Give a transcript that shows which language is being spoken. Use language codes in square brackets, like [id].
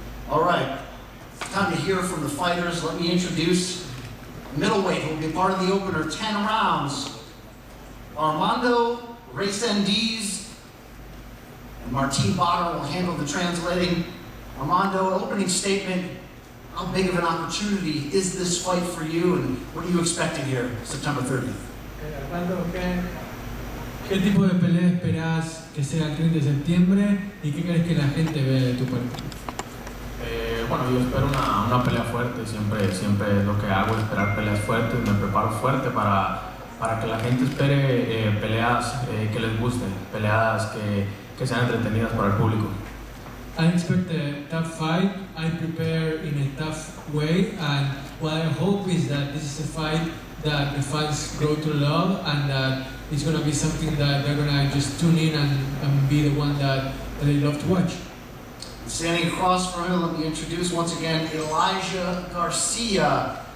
[en] All right, time to hear from the fighters. Let me introduce middleweight, who will be part of the opener, 10 rounds. Armando, Resendiz, and Martin Bader will handle the translating. Armando, opening statement. How big of an opportunity is this fight for you, and what are you expecting here, September 30th? [es] Armando, ¿qué tipo de pelea esperas que sea el 30 de septiembre y qué crees que la gente ve de tu parte? Bueno, yo espero una pelea fuerte, siempre lo que hago es esperar peleas fuertes, me preparo fuerte para que la gente espere peleas que les gusten, peleas que sean entretenidas para el público. [en] I expect a tough fight. I prepare in a tough way, and what I hope is that this is a fight that the fans grow to love, and that it's going to be something that they're going to just tune in and be the one that they love to watch. Standing across from him, let me introduce once again Elijah Garcia.